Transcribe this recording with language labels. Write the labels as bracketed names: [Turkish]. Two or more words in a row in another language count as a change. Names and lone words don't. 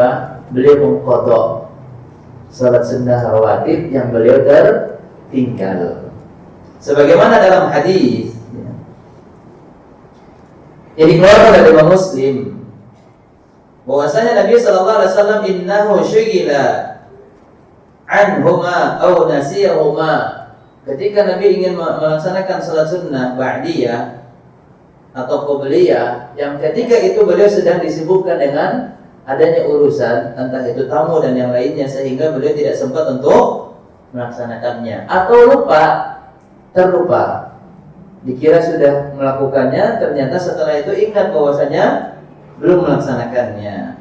[Indonesian] Beliau mengqadha salat sunnah rawatib yang beliau tertinggal. Sebagaimana dalam hadis yang dikeluarkan dari Imam Muslim, bahwasanya Nabi [Arabic] صلى الله عليه وسلم إنه شغل عنهما أو نسيهما. [Indonesian] Ketika Nabi ingin melaksanakan salat sunnah ba'diyah atau qobliyah, yang ketika itu beliau sedang disibukkan dengan adanya urusan entah itu tamu dan yang lainnya, sehingga beliau tidak sempat untuk melaksanakannya, atau terlupa, dikira sudah melakukannya, ternyata setelah itu ingat bahwasanya belum melaksanakannya.